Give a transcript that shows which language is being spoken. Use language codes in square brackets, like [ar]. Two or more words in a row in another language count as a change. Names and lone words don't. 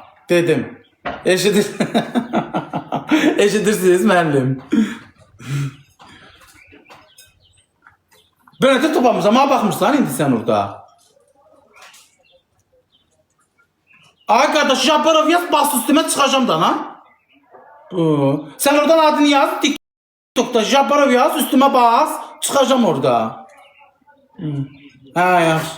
[az] Dedim. Eşidirsiniz müəllim. Bölətə toplamışam, mənə baxmışsan indi sən orada. Ay qardaş, Japarov yaz, bas üstümə çıxacam da lan. [tr] Sen oradan adını yaz, TikTok'ta Japarov yaz, üstüme bas, çıkacağım orada. [az] Yaxşı.